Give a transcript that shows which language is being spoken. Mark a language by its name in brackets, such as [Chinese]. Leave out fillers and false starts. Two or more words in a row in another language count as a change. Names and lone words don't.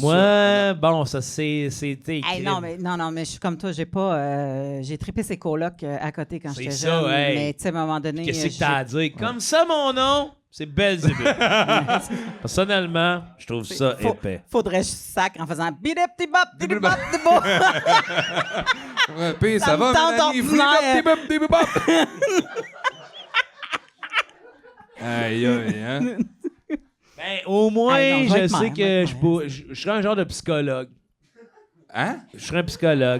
[French] Moi, bon, ça c'est écrit. Hey, non, mais je suis comme toi, j'ai pas. J'ai trippé ces colocs à côté quand C'est j'étais ça, jeune. hey. Mais tu sais, à un moment donné. Qu'est-ce que t'as à dire? Comme ça, mon nom, c'est Belzébuth. Personnellement, je trouve ça Faut- épais. Faudrait que je sacre en faisant bidep-tibop, bidep-bop, dibop. Ouais, puis ça Ça va, me tente Mélanie? ordinaire. Flip-up-dibop-dibop. Aïe, aïe, hein? Ben, au moins, Ah, non, je vais je être sais mère, que je vais être je serais un genre de psychologue. Hein? Je serais un psychologue.